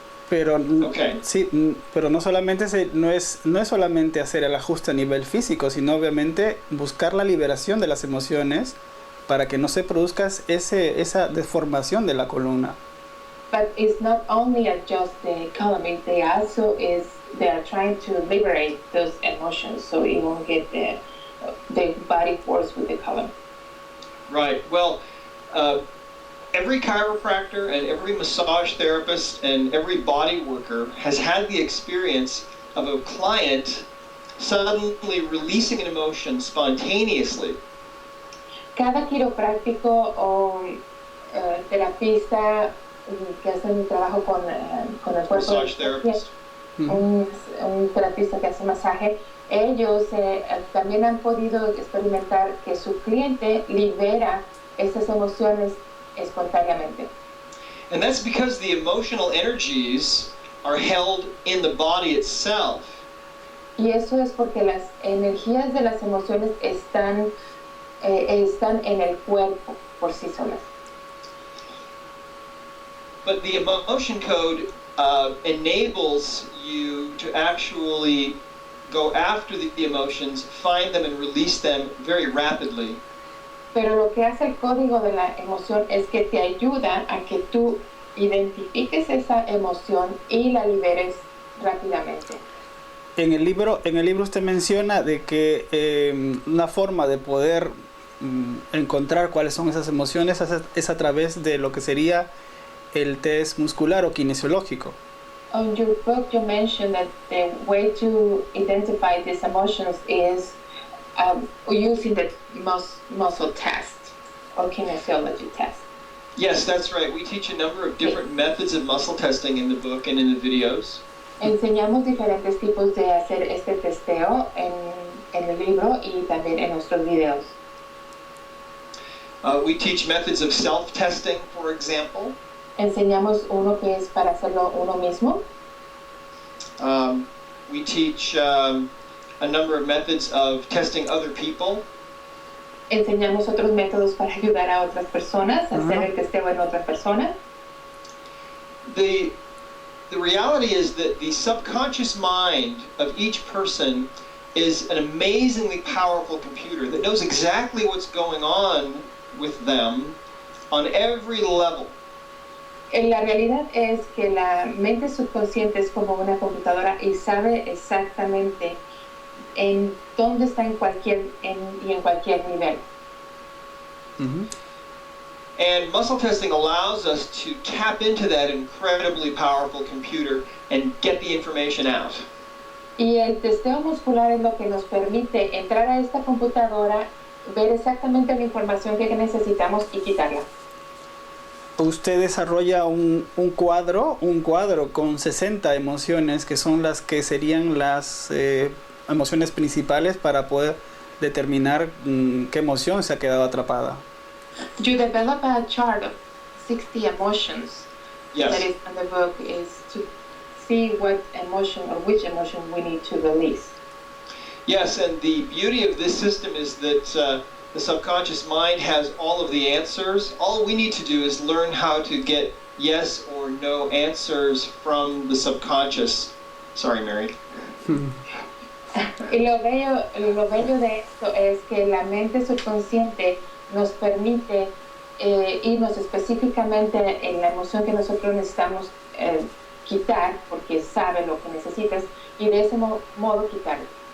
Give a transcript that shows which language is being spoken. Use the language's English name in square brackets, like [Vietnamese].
[Spanish] Pero sí, pero no solamente no es solamente hacer el ajuste a nivel físico, sino obviamente buscar la liberación de las emociones para que no se produzca esa deformación de la columna. [English] But it's not only adjust the column, they are trying to liberate those emotions so it won't get the body force with the column. Right. Well, every chiropractor and every massage therapist and every body worker has had the experience of a client suddenly releasing an emotion spontaneously. [Spanish] Cada quiropráctico o terapista que hacen un trabajo con el cuerpo, [English] massage therapist. [Spanish] Un terapista que hace masaje, ellos también han podido experimentar que su cliente libera esas emociones espontáneamente. [English] And that's because the emotional energies are held in the body itself. [Spanish] Y eso es porque las energías de las emociones están en el cuerpo por sí solas. [English] But the emotion code enables you to actually go after the emotions, find them and release them very rapidly. [Spanish] Pero lo que hace el código de la emoción es que te ayuda a que tú identifiques esa emoción y la liberes rápidamente. En el libro usted menciona de que una forma de poder encontrar cuáles son esas emociones es a través de lo que sería el test muscular o kinesiológico. [English] On your book, you mentioned that the way to identify these emotions is using the muscle test or kinesiology test. Yes, that's right. We teach a number of different methods of muscle testing in the book and in the videos. [Spanish] Enseñamos diferentes tipos de hacer este testeo en el libro y también en nuestros videos. [English] We teach methods of self-testing, for example. [Spanish] Enseñamos uno que es para hacerlo uno mismo. [English] We teach a number of methods of testing other people. [Spanish] Enseñamos otros métodos para ayudar a otras personas a hacer el testeo en otra persona. [English] The reality is that the subconscious mind of each person is an amazingly powerful computer that knows exactly what's going on with them on every level. [Spanish] La realidad es que la mente subconsciente es como una computadora y sabe exactamente en dónde está en cualquier nivel. Uh-huh. [English] And muscle testing allows us to tap into that incredibly powerful computer and get the information out. [Spanish] Y el testeo muscular es lo que nos permite entrar a esta computadora, ver exactamente la información que necesitamos y quitarla. Usted desarrolla un cuadro con 60 emociones que son las que serían las emociones principales para poder determinar qué emoción se ha quedado atrapada. [English] You develop a chart of 60 emotions. Yes. That is in the book is to see what emotion or which emotion we need to release. Yes, and the beauty of this system is that the subconscious mind has all of the answers. All we need to do is learn how to get yes or no answers from the subconscious. Sorry, Mary. [Spanish] Y lo bello de esto es que la mente subconsciente nos permite irnos específicamente en la emoción que nosotros necesitamos quitar, porque sabe lo que necesitas, y de ese modo quitarlo.